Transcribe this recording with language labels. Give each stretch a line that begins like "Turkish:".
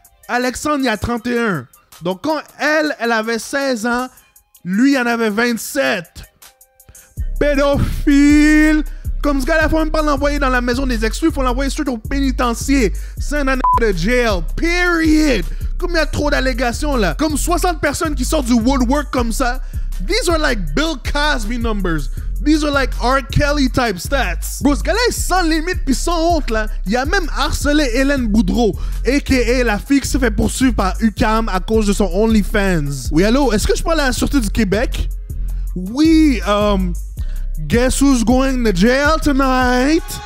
French: Alexandre, il a 31. Donc, quand elle avait 16 ans, lui, il en avait 27. Pédophile! Comme ce gars-là, il faut même pas l'envoyer dans la maison des exclus, il faut l'envoyer straight au pénitencier. C'est un de jail. Period! Comme il y a trop d'allégations, là. Comme 60 personnes qui sortent du woodwork comme ça.
English: These are like Bill Cosby numbers. These are like R. Kelly type stats.
French: Bro, ce gars-là est sans limite pis sans honte, là. Il a même harcelé Hélène Boudreau, a.k.a. la fille qui s'est fait poursuivre par UQAM à cause de son OnlyFans. Oui, allô, est-ce que je parle à la Sûreté du Québec?
English: Oui, guess who's going to jail tonight?